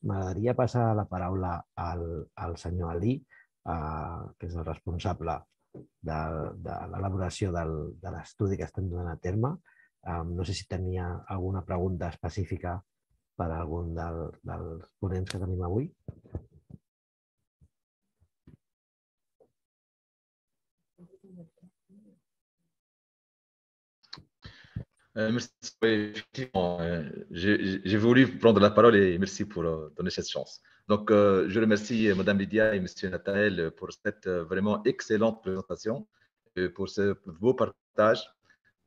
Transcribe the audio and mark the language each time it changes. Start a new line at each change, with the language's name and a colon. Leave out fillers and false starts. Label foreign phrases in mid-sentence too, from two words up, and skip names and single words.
Catalan: M'agradaria passar la paraula al senyor Ali, que és el responsable de l'elaboració de l'estudi que estem donant a terme. No sé si tenia alguna pregunta específica per a algun dels ponents que tenim avui.
French: Merci. Effectivement, j'ai voulu prendre la parole et merci pour donner cette chance. Donc, je remercie Mme Lydia et M. Nathanael pour cette vraiment excellente présentation, pour ce beau partage.